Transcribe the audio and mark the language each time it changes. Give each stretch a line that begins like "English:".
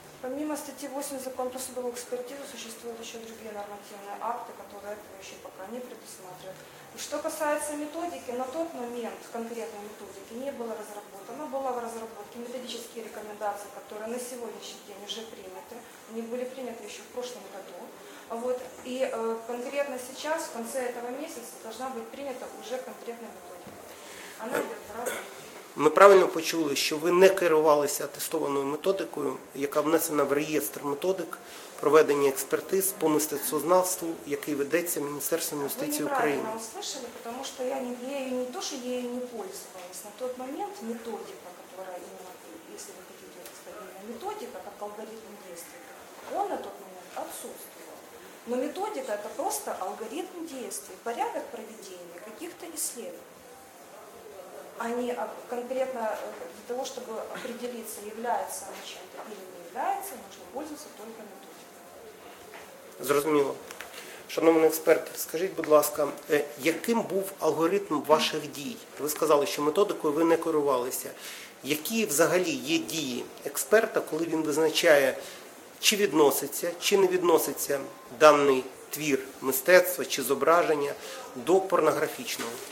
Russian: Помимо
Ukrainian: статті 8 Закону про судову експертизу, существують ще інші нормативні акти, які ще поки не предусматривають. Що стосується методики, на той момент конкретної методики не було розроблено. Була в розробці методичні рекомендації, які на сьогоднішній день вже прийняті. Вони були прийняті ще в минулому році.
Russian: Вот. И конкретно сейчас, в конце этого месяца, должна быть принята уже конкретная методика. Она идет в разы. Мы правильно
Ukrainian: почули,
Russian: что вы
Ukrainian: не керувалися атестованою методикою, яка внесена в реєстр методик проведення експертиз по мистецтвознавству, який ведеться Міністерством юстиції України.
Russian: Вы неправильно услышали, потому что я ею не пользовалась на тот момент, методика, которая именно, если вы хотите сказать, методика, как алгоритм действий, он на тот момент отсутствует. Но методика – это просто алгоритм действий, порядок проведения каких-то исследований. Они конкретно для того, чтобы определиться, является она чем-то или не является, нужно пользоваться только методикой.
Ukrainian: Зрозуміло. Шановний експерт, скажіть, будь ласка, яким був алгоритм ваших дій? Ви сказали, що методикою ви не керувалися. Які взагалі є дії експерта, коли він визначає, чи відноситься, чи не відноситься даний твір мистецтва чи зображення до порнографічного?